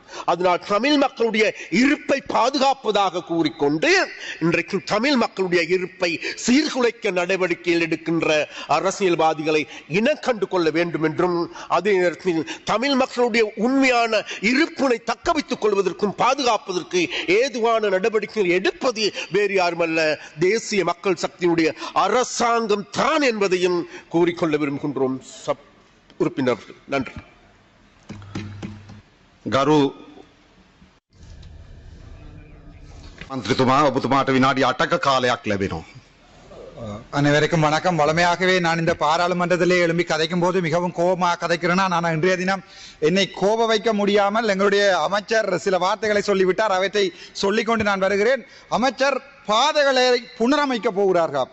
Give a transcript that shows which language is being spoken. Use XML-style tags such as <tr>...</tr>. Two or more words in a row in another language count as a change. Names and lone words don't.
<ta>அதனால் தமிழ் மக்களுடைய இருப்பை பாதுகாப்பதாக கூறிக்கொண்டு இன்றைக்கு தமிழ் மக்களுடைய இருப்பை சீர்குலைக்க நடவடிக்கையில் எடுக்கின்ற அரசியல்வாதிகளை இனக்கண்டு கொள்ள வேண்டும் என்றும், அதே நேரத்தில் தமிழ் மக்களுடைய உண்மையான இருப்பினை தக்க வைத்துக் கொள்வதற்கும் பாதுகாப்பதற்கு ஏதுவான நடவடிக்கைகள் எடுப்பது வேறு யாருமல்ல, தேசிய மக்கள் சக்தியினுடைய அரசாங்கம் தான் என்பதையும் கூறிக்கொள்ள விரும்புகின்றோம். உறுப்பினர்கள், நன்றி.</ta> <si>ගරු මන්ත්‍රීතුමා ඔබතුමාට විනාඩි 8ක කාලයක් ලැබෙනවා.</si> <ta>அனைவருக்கும் வணக்கம். வளமையாகவே நான் இந்த பாராளுமன்றத்திலே எழும்பி கதைக்கும் போது மிகவும் கோபமாக கதைக்கிறேன்னா, நான் இன்றைய தினம் என்னை கோப வைக்க முடியாமல் எங்களுடைய அமைச்சர் சில வார்த்தைகளை சொல்லிவிட்டார். அவற்றை சொல்லிக்கொண்டு நான் வருகிறேன். அமைச்சர் பாதைகளை புனரமைக்க போகிறார்கள்.</ta>